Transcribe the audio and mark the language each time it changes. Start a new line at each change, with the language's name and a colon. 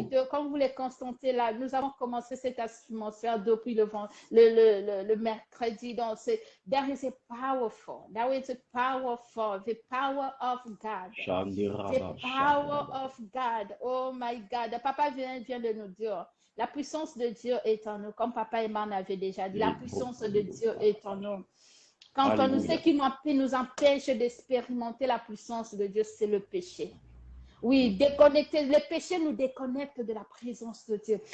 French: Comme vous les constatez là, nous avons commencé cette atmosphère depuis le mercredi.
English: Donc, there is a powerful, the power of God. The power of God. Oh my God.
French: Papa vient de nous dire, la puissance de Dieu est en nous. Comme Papa et Maman avaient déjà dit, la puissance de Dieu est en nous. Quand on sait qui nous empêche d'expérimenter la puissance de Dieu, c'est le péché. Oui, déconnecter. Le péché nous déconnecte de la présence de Dieu.